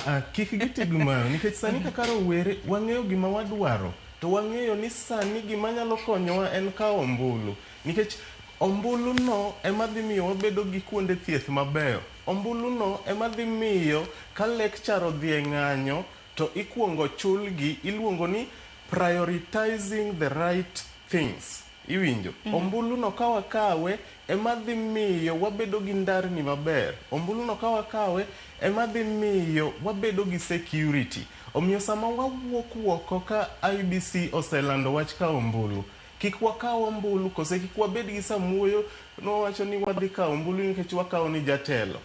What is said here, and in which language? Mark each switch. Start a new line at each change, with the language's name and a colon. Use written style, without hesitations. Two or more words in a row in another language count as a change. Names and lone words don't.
Luo (Kenya and Tanzania): Kik gitig mano nikech sani kaka rawere wang'eyo gima wadwaro, to wang'eyo ni sani gima nyalo konyowa en kawo ombulu. Nikech ombulu no ema dhi miyo wabedo gi kuonde thieth mabeyo. Ombulu no ema dhi miyo ka lecture odhi e ng'anyo to ikuongo chulgi, iluongo ni
English: prioritizing the right things.
Luo (Kenya and Tanzania): Iwinjo? Ombulu no ka wakawe ema dhi miyo wabedo gi ndarni maber. Ombulu no ka wakawe ema dhi miyo wabedo gi security. Omiyo sama wawuok ka IBC oselando wach ka ombulu, kik wakaw ombulu kose kik wabed gi samuoyo no wacho ni wadhi kawo ombulu nikech wakawo ni jatelo.